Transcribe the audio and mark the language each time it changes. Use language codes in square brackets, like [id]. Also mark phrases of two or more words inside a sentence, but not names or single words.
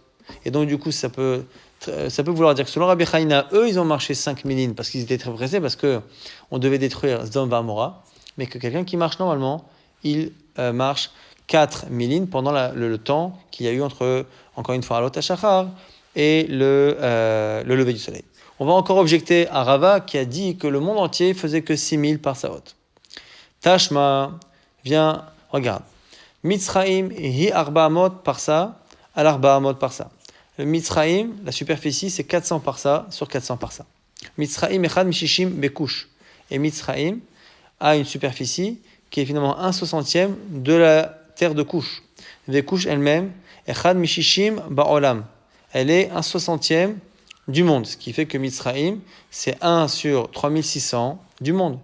[fr] Et donc du coup, ça peut vouloir dire que selon Rabbi Hanina, eux, ils ont marché 5000 parce qu'ils étaient très pressés, parce qu'on devait détruire Sdom Amora, mais que quelqu'un qui marche normalement, il marche 4 milines pendant le temps qu'il y a eu entre, encore une fois, [he] עלות השחר [fr] et le lever du soleil. On va encore objecter à Rava qui a dit que le monde entier faisait que 6000 par saot. Tashma, viens, regarde. [he] מצרים היא ארבע מאות פרסה על ארבע מאות פרסה. [fr] Le Mitzraim, la superficie, c'est 400 parsa sur 400 parsa. [he] מצרים אחד משישים בכוש. [fr] Et Mitzraim a une superficie qui est finalement 1/60 de la terre de Couche. Couche elle-même, [he] אחד משישים בעולם. [fr] Elle est 1/60 du monde, ce qui fait que Mitzraim, c'est 1 sur 3600 du monde.